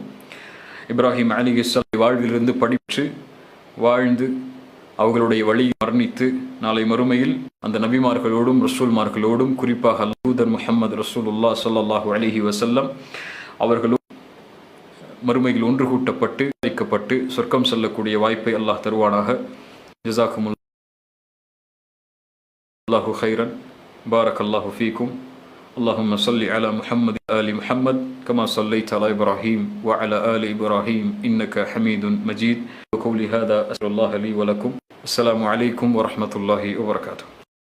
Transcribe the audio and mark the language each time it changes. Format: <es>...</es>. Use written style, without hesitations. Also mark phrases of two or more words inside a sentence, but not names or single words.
<ta>இப்ராஹிம் அலைஹிஸ்ஸலாம் வாழ்விலிருந்து படித்து வாழ்ந்து அவர்களுடைய வழியை மரணித்து நாளை மறுமையில் அந்த நபிமார்களோடும் ரசூல்மார்களோடும் குறிப்பாக தூதர் முஹம்மது ரசூலுல்லாஹ்</ta> <ar>صلى الله عليه وسلم</ar> <ta>அவர்களும் மறுமையில் ஒன்று கூட்டப்பட்டு அழைக்கப்பட்டு சொர்க்கம் செல்லக்கூடிய வாய்ப்பை அல்லாஹ் தருவானாக.</ta> <ar>جزاكم الله خيرا. بارك الله فيكم. اللهم صل على محمد آل محمد كما صليت على إبراهيم وعلى آل إبراهيم إنك حميد مجيد. وقولي هذا أسأل الله لي ولكم. السلام عليكم ورحمة الله وبركاته.</ar>